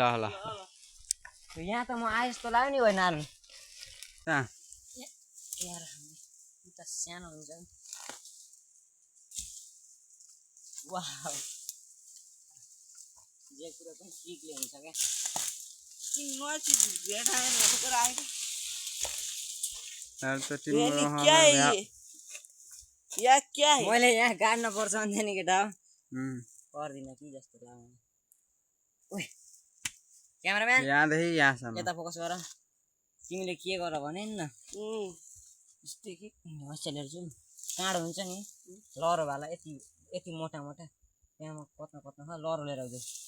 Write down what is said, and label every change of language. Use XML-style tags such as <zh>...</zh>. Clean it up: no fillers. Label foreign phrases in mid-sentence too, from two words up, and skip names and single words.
<ne>यहाँ त म आए जस्तो लाग्यो नि होइन सानो हुन्छ वाउ जे कुरा पनि ट्रिकले हुन्छ क्या</ne> <hi>यार तो ये</hi> <ne>टिमुर</ne> <hi>नहीं, हाँ क्या है भ्या ये या क्या है</hi> <ne>मैले यहाँ गाड्न पर्छ भन्थेँ नि केटा हम्म पर्दिन कि जस्तो लाग्यो ओइ क्यामेराम्यान यहाँदेखि यहाँसम्म यता फोकस गर तिमीले के गर भने नि न यस्तै कि हस्टेलहरू चाहिँ काँडो हुन्छ नि लहरो भाला यति यति मोटा मोटा त्यहाँ पत्ना पत्ना छ लहरो लिएर आउँछु</ne>